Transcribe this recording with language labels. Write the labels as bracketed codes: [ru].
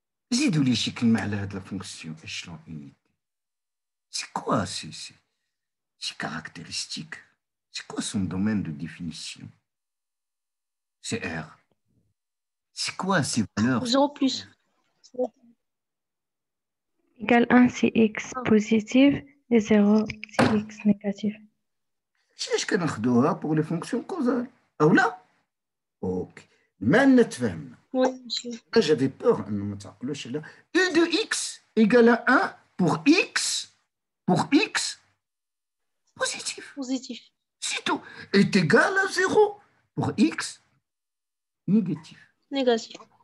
[ar] زيدوا لي شي كلمة على هاد لا فونكسيون [fr] échelon unité. C'est quoi ces caractéristiques? C'est quoi son domaine de définition? C'est R. C'est quoi ces valeurs? 0 plus. Égal 1 c'est x positif et 0 c'est x négatif. [ar] شاش كناخدوها [fr] pour les fonctions causales [ar] أو لا؟ أوكي ما نتفاهمنا. [fr] Oui, monsieur. J'avais peur [ar] أنه ما تعقلوش على [fr] U de x égale à 1 pour x positif. Positif. C'est tout. Est égal à 0 pour x négatif. Négatif.